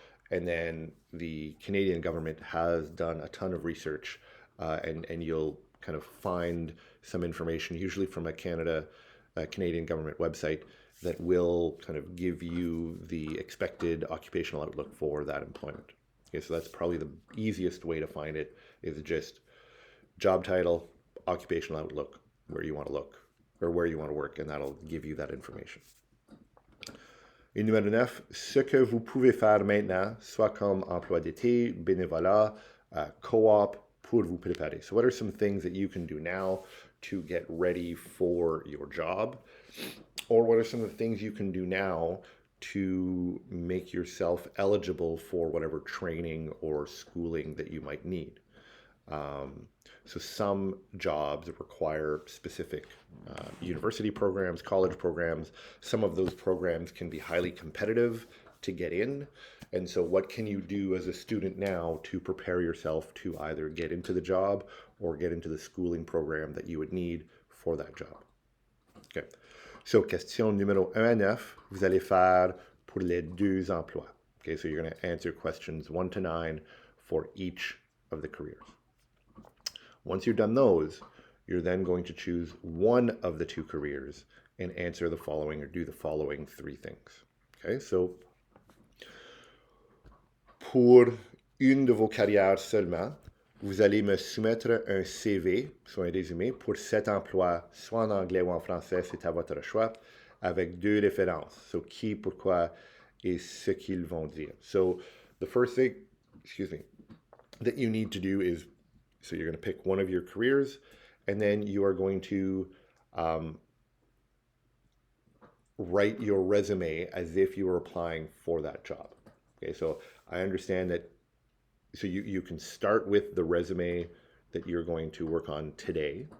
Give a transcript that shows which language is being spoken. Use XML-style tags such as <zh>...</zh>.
<en>And then the Canadian government has done a ton of research, and you'll kind of find some information, usually from a Canadian government website, that will kind of give you the expected occupational outlook for that employment. Okay, so that's probably the easiest way to find it, is just job title, occupational outlook, where you want to look, or where you want to work, and that'll give you that information.</en> <fr>Et numéro 9, ce que vous pouvez faire maintenant, soit comme emploi d'été, bénévolat, co-op, pour vous préparer.</fr> <en>So what are some things that you can do now to get ready for your job? Or what are some of the things you can do now to make yourself eligible for whatever training or schooling that you might need? So some jobs require specific university programs, college programs. Some of those programs can be highly competitive to get in. And so what can you do as a student now to prepare yourself to either get into the job or get into the schooling program that you would need for that job? Okay.</en> <fr>So question numéro 1 à 9, vous allez faire pour les deux emplois.</fr> <en>Okay, so you're going to answer questions 1 to 9 for each of the careers. Once you've done those, you're then going to choose one of the two careers and answer the following, or do the following 3 things.</en> <fr>Okay, so pour une de vos carrières seulement, vous allez me soumettre un CV, soit un résumé, pour cet emploi, soit en anglais ou en français, c'est à votre choix, avec 2 références. So qui, pourquoi, et ce qu'ils vont dire.</fr> <en>So the first thing, that you need to do is, so you're going to pick one of your careers, and then you are going to write your resume as if you were applying for that job. Okay, so I understand that, so you can start with the resume that you're going to work on today.</en>